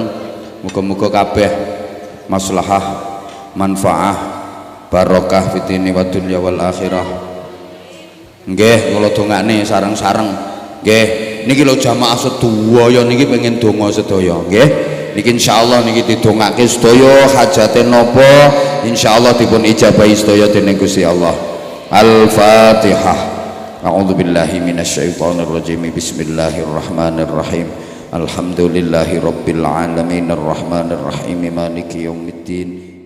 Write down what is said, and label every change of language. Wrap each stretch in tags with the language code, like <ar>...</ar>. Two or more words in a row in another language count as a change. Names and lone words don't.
<jv>Muga-muga kabeh maslahah, manfaah, barokah</jv> <ar>في الدين والدنيا والآخرة.</ar> <jv>Nggih, kula dongakne sareng-sareng. Nggih, niki lho jamaah sedaya niki pengen donga sedaya, nggih. Niki insyaallah niki didongake sedaya hajate napa insyaallah dipun ijabahi sedaya dening Gusti Allah.</jv> <ar>Al-Fatihah. أعوذ بالله من الشيطان الرجيم. بسم الله الرحمن الرحيم. الحمد لله رب العالمين الرحمن الرحيم مالك يوم الدين.</ar>